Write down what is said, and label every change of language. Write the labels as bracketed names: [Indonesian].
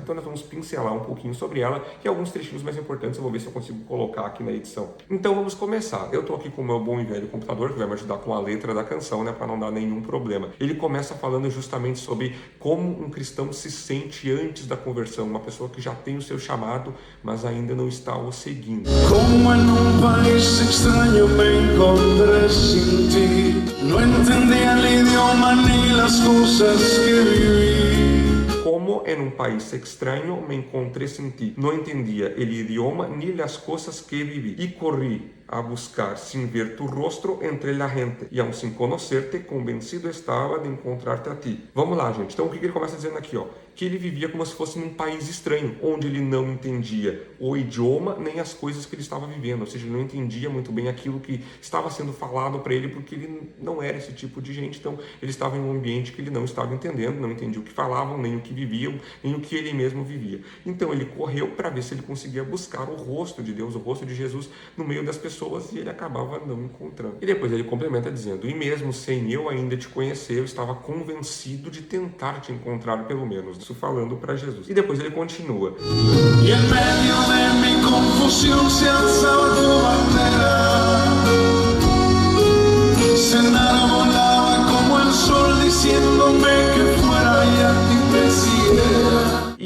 [Portuguese] Então nós vamos pincelar um pouquinho sobre ela e alguns trechinhos mais importantes eu vou ver se eu consigo colocar aqui na edição. Então vamos começar. Eu estou aqui com o meu bom e velho computador, que vai me ajudar com a letra da canção, né, para não dar nenhum problema. Ele começa falando justamente sobre como um cristão se sente antes da conversão, uma pessoa que já tem o seu chamado, mas ainda não está o seguindo. [Spanish] Como en un país extraño me encontré sin ti, no entendía el idioma ni las cosas que viví. Como en un país extraño me encontré sin ti, no entendía el idioma ni las cosas que viví, y corrí a buscar sin ver tu rostro entre la gente, e aun sin conocerte, convencido estava de encontrar-te a ti. [Portuguese] Vamos lá, gente. Então o que ele começa dizendo aqui, ó? Que ele vivia como se fosse num país estranho, onde ele não entendia o idioma nem as coisas que ele estava vivendo, ou seja, ele não entendia muito bem aquilo que estava sendo falado para ele, porque ele não era esse tipo de gente. Então ele estava em um ambiente que ele não estava entendendo, não entendia o que falavam, nem o que viviam, nem o que ele mesmo vivia. Então ele correu para ver se ele conseguia buscar o rosto de Deus, o rosto de Jesus no meio das pessoas, e ele acabava não encontrando. E depois ele complementa dizendo: e mesmo sem eu ainda te conhecer, eu estava convencido de tentar te encontrar pelo menos. Isso falando para Jesus. E depois ele continua: [Spanish] Y en medio de mi confusión se alzaba tu bandera, se enarbolaba como el sol diciéndome que fuera y a ti te siguiera.